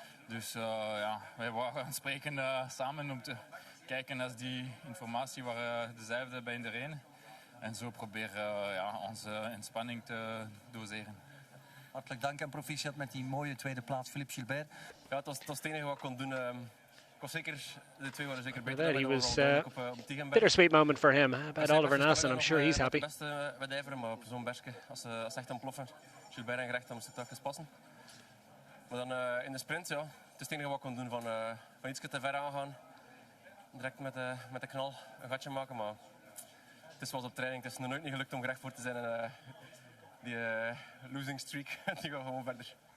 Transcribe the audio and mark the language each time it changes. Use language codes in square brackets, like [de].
[nl] Dus ja, wij waren aan het spreken samen om te kijken naar die informatie waar dezelfde bij iedereen. En zo proberen ja, onze inspanning te doseren. Hartelijk dank en proficiat met die mooie tweede plaats, Philippe Gilbert. Ja, het was het enige wat ik kon doen. Ik was zeker, de twee waren zeker beter. [en] He was bittersweet moment for him. About Oliver Nassen, I'm sure he's happy. [nl] Het beste wedijveren, maar op zo'n bergje, als ze echt ontploffen, Gilbert en gerecht, dan moest het telkens passen. Maar dan in de sprint, ja, het is het enige wat ik kon doen, van iets te ver aangaan. Direct met de knal een gatje maken, maar het is zoals op training. Het is nog nooit niet gelukt om gerecht voor te zijn en die losing streak, die gaat gewoon verder.